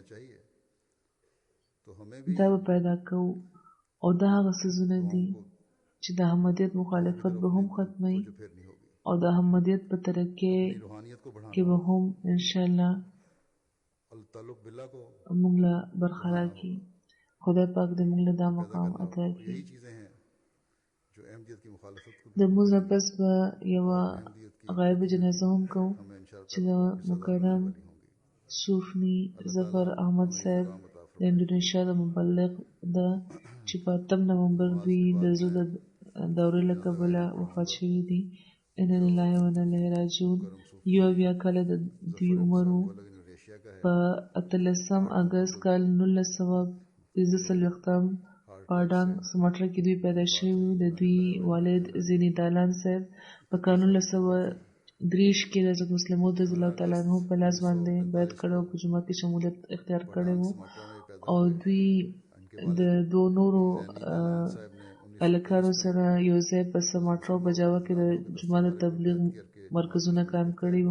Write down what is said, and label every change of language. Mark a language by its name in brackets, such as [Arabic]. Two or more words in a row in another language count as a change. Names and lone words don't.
[Pashto] دا به پیدا کوو او دا هغه څیزونه دي چې د احمدیت مخالفت به هم ختموي او د احمدیت په ترقۍ کې به هم انشاءالله موږ له برخه راکړي خدای پاک دې موږ له دا مقام عطا کړي [Urdu] جو احمدیت کی مخالفت کو [Pashto] د موږ نه پس به یوه غایبه جنازه هم کوو [Urdu] ہمیں انشاءاللہ [Pashto] چې د مکرم صوفني ظفر احمد صاحب د انډونیشیا د مبلغ ده چې په 8 نومبر دوی د زو د دورې له کبله وفات شوي دي. [Arabic] انا لله و انا الیه راجعون. [Pashto] 71 کاله د دوی عمر و. په 18 اګست کال 1945 پاډانګ سمټره کې دوی پیدا شوي وو. د دوی والد زینی دالان صاحب په کال 1923 کې د حضرت مسلم موعود [Arabic] رضی الله تعالی عنہ [Pashto] په لاس باندې بیعت کړی او په جومات کې شمولیت اختیار کړی وو او دوی د دوه نورو هلکانو سره یو ځای په سمټره او په جاوا کې د جومات د تبلیغ مرکزونه قایم کړي وو.